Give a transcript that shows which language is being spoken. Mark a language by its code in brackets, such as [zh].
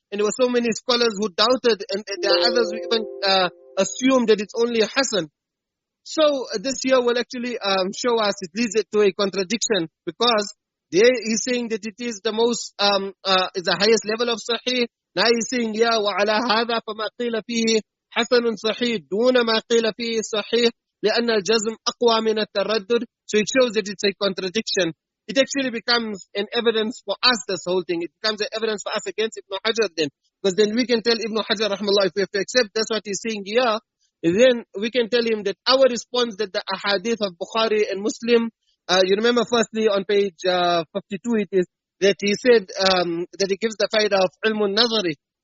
[en] And there were so many scholars who doubted, and there are others who even assumed that it's only Hasan. So this here will actually show us, it leads it to a contradiction, because there he's saying that it is the most, is the highest level of Sahih. Now he's saying, yeah, [ar] وَعَلَى هَذَا فَمَا قِيلَ فِيهِ حَسَنٌ صَحِيحٌ دُونَ مَا قِيلَ فِيهِ صَحِيحٌ لأن الجزم أقوى من التردد. [en] So it shows that it's a contradiction. It actually becomes an evidence for us, this whole thing. It becomes an evidence for us against Ibn Hajar then. Because then we can tell Ibn Hajar rahmallah, if we have to accept that's what he's saying here, then we can tell him that our response, that the ahadith of Bukhari and Muslim, you remember firstly on page 52 it is, that he said that he gives the faida of an-Nadhar.